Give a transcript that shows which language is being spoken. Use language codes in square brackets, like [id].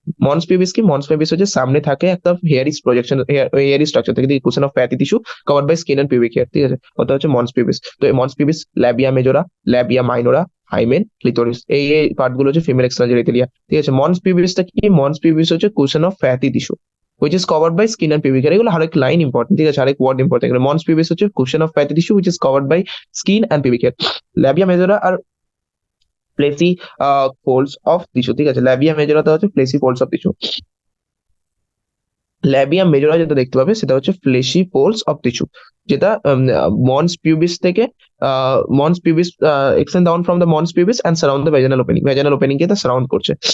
[bn] মন্স pubis কি, মন্স pubis হচ্ছে সামনে থাকে একটা হেয়ারি প্রজেকশন, হেয়ারি স্ট্রাকচার থেকে [en] cushion of fatty tissue covered by skin and pubic hair, [bn] ঠিক আছে। ওটা হচ্ছে মন্স পিউবিস। তো এই মন্স pubis, labia মেজোরা, labia minora, hymen, clitoris, এই এই পার্ট গুলো হচ্ছে ফিমেল এক্সটার্নাল জেনিটালিয়া, ঠিক আছে। মন্স পিউবিসটা কি, মন্স পিউবিস হচ্ছে cushion of fatty tissue [en] which is covered by skin and pubic hair। [bn] এগুলো আরেক লাইন ইম্পর্টেন্ট, ঠিক আছে, আরেক ওয়ার্ড ইম্পর্টেন্ট। মন্স পিউবিস হচ্ছে cushion of fatty tissue [en] which is covered by skin and pubic hair। Labia majora আর fleshy folds of tissue, ঠিক আছে। [bn] Labia মেজোরাটা হচ্ছে ফ্লেসি folds of tissue. Labia মেজোরা যেটা দেখতে পাবে সেটা হচ্ছে ফ্লেশি ফোল্ডস অফ টিস্যু, যেটা মন্স পিউবিস থেকে মন্স pubis [en] extend down from the mons pubis and surround the vaginal opening [bn] কে তা সারাউন্ড করছে।